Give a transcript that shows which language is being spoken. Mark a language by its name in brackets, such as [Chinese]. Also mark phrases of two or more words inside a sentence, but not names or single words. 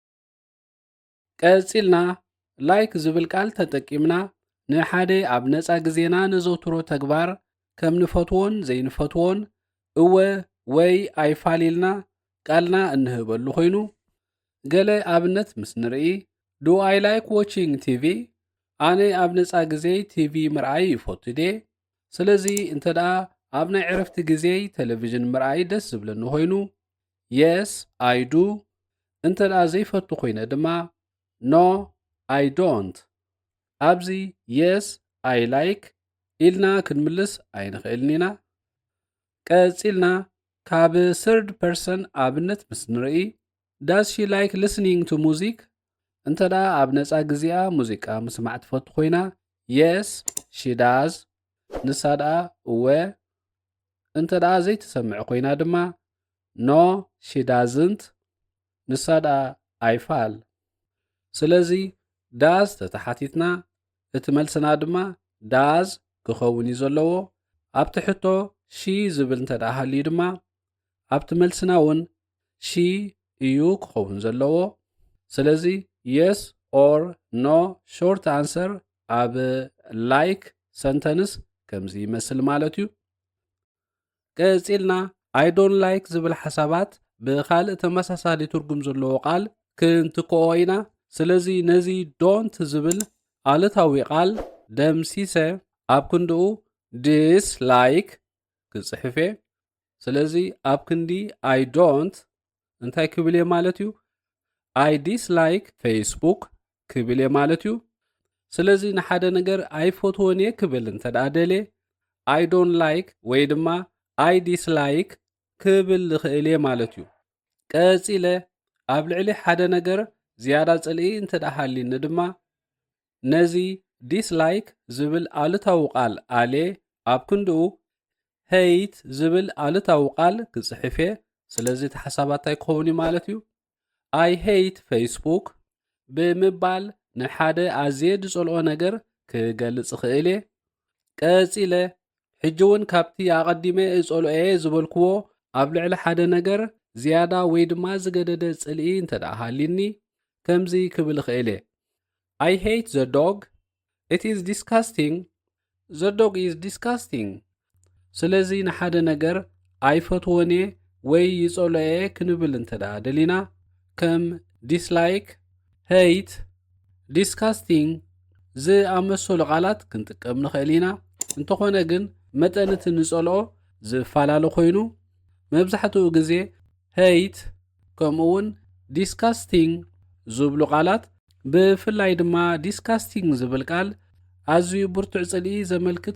[Tigrinya] ቀፂልና ላይክ ዝብል ቃል ተጠቂምና ንሓደ ኣብ ነፃ ግዜና ነዘውትሮ ተግባር ከም ንፈትዎን ዘይንፈትዎን እወ ወይ ኣይፋሊልና ቃልና እንህበሉ ኮይኑ ገለ ኣብነት ምስ ንርኢ [English] do I like watching TV [Tigrinya] ኣነ ኣብ ነፃ ግዜ ቲቪ ምርኣይ ይፈቱ ደ ስለዚ እንተደኣ ኣብ ናይ ዕረፍቲ ግዜ ቴሌቪዥን ምርኣይ ደስ ዝብለኒ ኮይኑ [English] yes I do [Tigrinya] እንተደኣ ዘይፈቱ ኮይነ ድማ [English] no I don't [Tigrinya] ኣብዚ [English] yes I like [Tigrinya] ኢልና ክንምልስ ኣይንኽእልን ኢና ቀፂልና ካብ [English] third person [Tigrinya] ኣብነት ምስ ንርኢ [English] does she like listening to music [Tigrinya] እንተደኣ ኣብ ነፃ ግዜኣ ሙዚቃ ምስማዕ ትፈቱ ኮይና [English] yes she does [Tigrinya] ንሳ ደኣ እወ እንተደኣ ዘይትሰምዕ ኮይና ድማ [English] no she doesn't [Tigrinya] ንሳ ደኣ ኣይፋል ስለዚ ዳዝ ተተሓቲትና እቲ መልስና ድማ ዳዝ ክኸውን እዩ ዘለዎ ኣብቲ ሕቶ ሺ ዝብል እንተደኣ ሃልዩ ድማ ኣብቲ መልስና እውን ሺ እዩ ክኸውን ዘለዎ ስለዚ [English] yes or no short answer [Tigrinya] ኣብ like sentence ከምዚ ይመስል ማለት እዩ ቀፂልና [English] I don't like [Tigrinya] ዝብል ሓሳባት ብኻልእ ተመሳሳሊ ትርጉም ዘለዎ ቃል ክንትክኦ ኢና ስለዚ ነዚ don't ዝብል ኣሉታዊ ቃል ደምሲሰ ኣብ ክንድኡ dislike ክጽሕፈ ስለዚ ኣብ ክንዲ [English] I don't [Tigrinya] እንታይ ክብል ማለት እዩ [English] I dislike Facebook [Tigrinya] ክብል ማለት እዩ ስለዚ ንሓደ ነገር ኣይፈትዎን እየ ክብል እንተደኣ ደልየ [English] I don't like [Tigrinya] ወይ ድማ [English] I dislike [Tigrinya] ክብል ዝኽእል እየ ማለት እዩ። ቀፂለ ኣብ ልዕሊ ሓደ ነገር ዝያዳ ጽልኢ እንተደኣ ሃልዩኒ ድማ ነዚ dislike ዝብል ኣሉታዊ ቃል ኣልየ ኣብ ክንድኡ hate ዝብል ኣሉታዊ ቃል ክጽሕፍ እየ። ስለዚ እቲ ሓሳባታይ ክኸውን እዩ ማለት እዩ [English] I hate Facebook [Tigrinya] ብምባል ንሓደ ኣዝየ ዝጸልኦ ነገር ክገልጽ ክእል እየ። ቀፂለ ሕጂ እውን ካብቲ ኣቐዲመ እጸልኦ እየ ዝበልክዎ ኣብ ልዕሊ ሓደ ነገር ዝያዳ ወይ ድማ ዝገደደ ጽልኢ እንተደኣ ሃልዩኒ ከምዚ ክብል ክእል እየ [English] I hate the dog. It is disgusting. The dog is disgusting. [Tigrinya] ስለዚ ንሓደ ነገር ኣይፈትዎን እየ ወይ ይጸልኦ እየ ክንብል እንተደኣ ደሊና ከም [English] dislike, hate, disgusting [Tigrinya] ዝኣመሰሉ ቃላት ክንጥቀም ንኽእል ኢና። እንተኾነ ግን መጠን እቲ ንጸልኦ ዝፈላለ ኮይኑ መብዛሕትኡ ግዜ hate ከምኡውን disgusting ዝብሉ ቃላት ብፍላይ ድማ disgusting ዝብል ቃል ኣዝዩ ብርቱዕ ጽልኢ ዘመልክት